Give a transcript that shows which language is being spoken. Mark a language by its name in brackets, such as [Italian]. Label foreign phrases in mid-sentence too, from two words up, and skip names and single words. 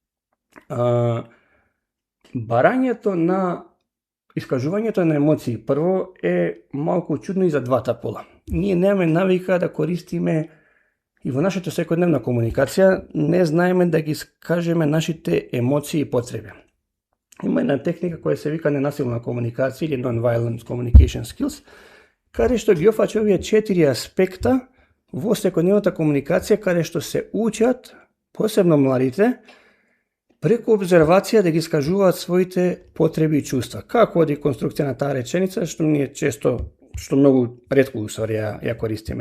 [Macedonian] Барањето на искажувањето на емоции прво е малку чудно и за двата пола. Ние немаме навика да користиме и во нашата секојдневна комуникација не знаеме да ги скажеме нашите емоции и потреби. Има една техника која се вика ненасилна комуникација или [English] non-violent communication skills, [Macedonian] каде што ги офаќа овие 4 аспекта во секојдневната комуникација, каде што се учат, посебно младите, преку обзервација да ги скажуваат своите потреби и чувства. Како оди конструкција на таа реченица, што ние често, што многу ретко усвари ја користиме.